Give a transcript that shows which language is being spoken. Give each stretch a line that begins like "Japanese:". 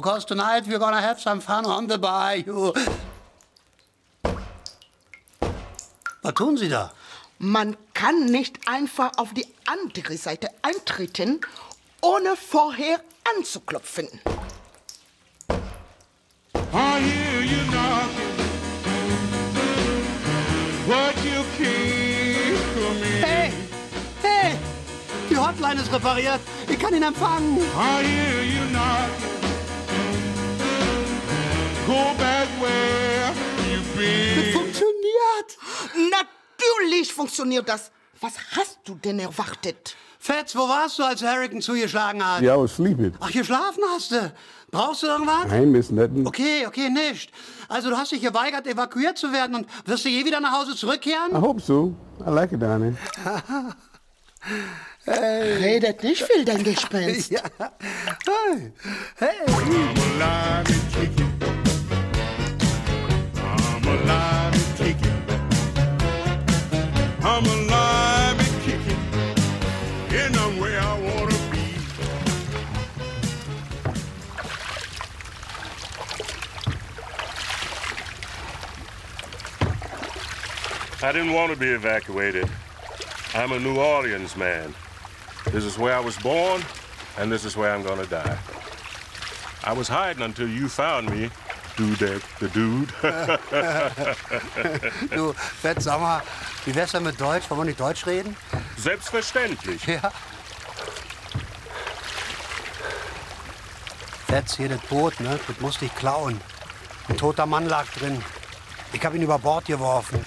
English: Cause tonight we're gonna have some fun on the bayou.
German: Was tun Sie da? Man kann nicht einfach auf die andere Seite eintreten, ohne vorher anzuklopfen.
English: I hear you knocking, but you can't come in.
German: Hey, hey, die Hotline ist repariert. Ich kann ihn empfangen.
English: I hear you knocking, go back where you've been.
German: Das funktioniert. Natürlich funktioniert das. Was hast du denn erwartet? Fats, wo warst du, als Hurricane zugeschlagen hat?
English: Yeah, I was sleeping.
German: Ach, geschlafen hast du? Brauchst du irgendwas? Nein, Miss Netten. Okay, okay, nicht. Also, du hast dich geweigert, evakuiert zu werden, und wirst du je wieder nach Hause zurückkehren?
English: I hope so. I like it, darling.
German: Redet nicht viel, dein Gespenst. Hey. Hey.
English: I'm alive and kicking. I'm alive and kicking. I'm alive and kicking. And I'm where I want to be. I didn't want to be evacuated. I'm a New Orleans man. This is where I was born, and this is where I'm gonna die. I was hiding until you found me, Dudek the Dude.
German: Du, Fett, sag mal, wie wär's denn mit Deutsch? Wollen wir nicht Deutsch reden? Selbstverständlich. Ja. Fett, hier das Boot, ne? Das musste ich klauen. Ein toter Mann lag drin. Ich hab ihn über Bord geworfen.